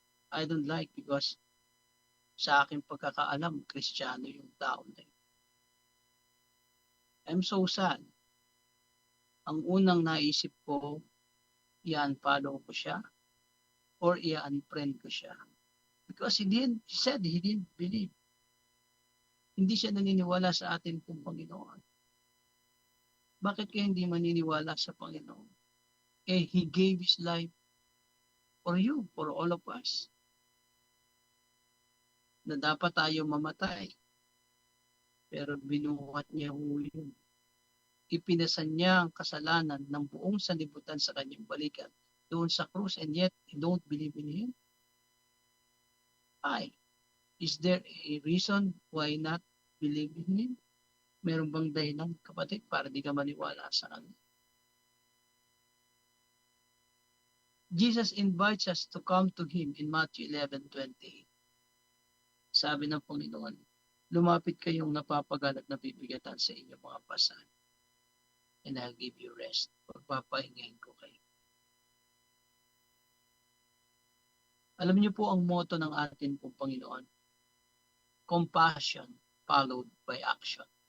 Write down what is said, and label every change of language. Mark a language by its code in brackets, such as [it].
[en] I don't like because [tl] sa aking pagkakaalam, Kristiyano yung tao na yun. [en] I'm so sad. [tl] Ang unang naisip ko, i-unfollow ko siya or i-unfriend ko siya. [en] Because he said he didn't believe. [tl] Hindi siya naniniwala sa atin kung Panginoon. Bakit kaya hindi maniniwala sa Panginoon? [en] He gave His life for you, for all of us. [tl] Na dapat tayo mamatay. Pero binuhat niya ho yun. Ipinasan niya ang kasalanan ng buong sanlibutan sa kanyang balikan doon sa krus, [en] and yet you don't believe in Him? Why? Is there a reason why not believe in Him? [tl] Meron bang dahilan, kapatid, para di ka maniwala sa Kanya? [en] Jesus invites us to come to Him in Matthew 11:28. [tl] Sabi ng Panginoon, lumapit kayong napapagal at nabibigatan sa inyong mga pasan, [en] and I'll give you rest. [tl] Pagpapahingahin ko kayo. Alam niyo po ang motto ng atin pong Panginoon. [en] Compassion followed by action.